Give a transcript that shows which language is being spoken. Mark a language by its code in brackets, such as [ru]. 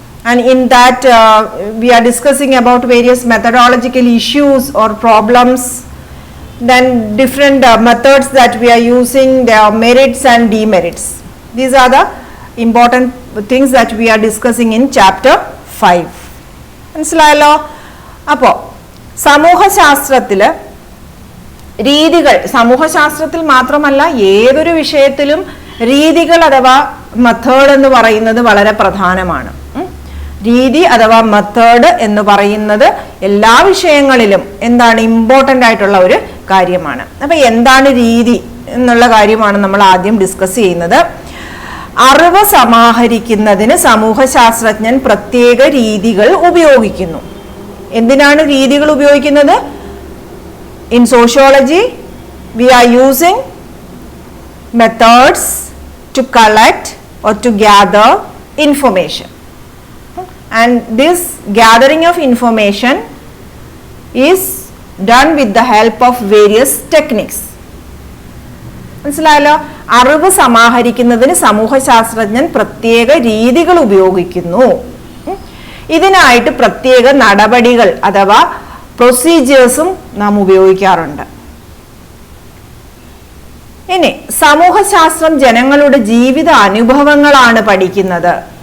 [en] And in that we are discussing about various methodological issues or problems, then different methods that we are using, their merits and demerits. These are the important things that we are discussing in chapter 5. [ml] മനസ്സിലായല്ലോ? അപ്പോൾ സമൂഹശാസ്ത്രത്തില് രീതികൾ, സമൂഹശാസ്ത്രത്തിൽ മാത്രമല്ല ഏതൊരു വിഷയത്തിലും രീതികൾ അഥവാ method എന്ന് പറയുന്നത് വളരെ പ്രധാനമാണ്. രീതി അഥവാ മെത്തേഡ് എന്ന് പറയുന്നത് എല്ലാ വിഷയങ്ങളിലും എന്താണ് ഇമ്പോർട്ടൻ്റ് ആയിട്ടുള്ള ഒരു കാര്യമാണ്. അപ്പൊ എന്താണ് രീതി എന്നുള്ള കാര്യമാണ് നമ്മൾ ആദ്യം ഡിസ്കസ് ചെയ്യുന്നത്. അറിവ് സമാഹരിക്കുന്നതിന് സമൂഹശാസ്ത്രജ്ഞൻ പ്രത്യേക രീതികൾ ഉപയോഗിക്കുന്നു. എന്തിനാണ് രീതികൾ ഉപയോഗിക്കുന്നത്? [en] In sociology we are using methods to collect or to gather information. And this gathering of information is done with the help of various techniques. [ml] മനസ്സിലായല്ലോ? അറിവ് സമാഹരിക്കുന്നതിന് സമൂഹശാസ്ത്രജ്ഞൻ പ്രത്യേക രീതികൾ ഉപയോഗിക്കുന്നു. ഇതിനായിട്ട് പ്രത്യേക നടപടികൾ അഥവാ പ്രൊസീജിയേഴ്സും നാം ഉപയോഗിക്കാറുണ്ട്. ഇനി സമൂഹശാസ്ത്രം ജനങ്ങളുടെ ജീവിത അനുഭവങ്ങളാണ് പഠിക്കുന്നത്.